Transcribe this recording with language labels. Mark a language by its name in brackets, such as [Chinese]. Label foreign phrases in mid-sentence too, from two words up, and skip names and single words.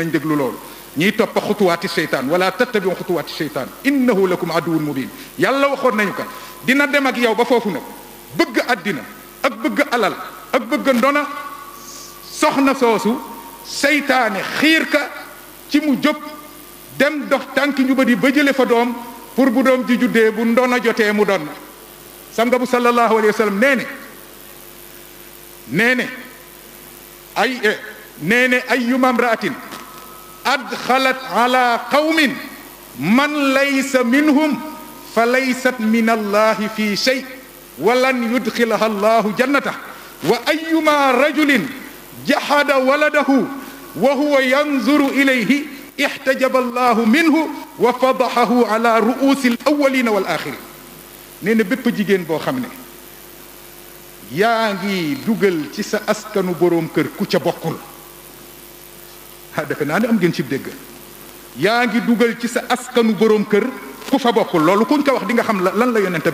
[Wolof] nañ déglu loolu ñiy toppa [Arabic] خطوات الشيطان ولا تتبعوا خطوات الشيطان إنه لكم عدو مبين [Wolof] yàlla waxoon nañu ko dina dem ak yow ba foofu nag bëgg àddina ak bëgg alal ak bëgg ndona soxna soosu seytaane xiir ka ci mu jóg dem dox tànki njubadi ba jële fa doom pour bu doom ji juddee bu ndona jotee mu doon sanga bu [Arabic] صلى الله عليه وسلم [Wolof] nee ne [Arabic] أيما امرأة أدخلت على قوم من ليس منهم فليست من الله في شيء ولن يدخلها الله جنته وأيما رجل جحد ولده وهو ينظر إليه احتجب الله منه وفضحه على رؤوس الأولين والآخرين [Wolof] nee na bépp jigéen boo xam ne yaa ngi dugal ci sa askanu boroom kër ku ca bokkul defe naa ne am ngeen ci dégg yaa ngi dugal ci sa askanu boroom kër ku fa bokkul loolu kuñ ko wax di nga xam lan la yonent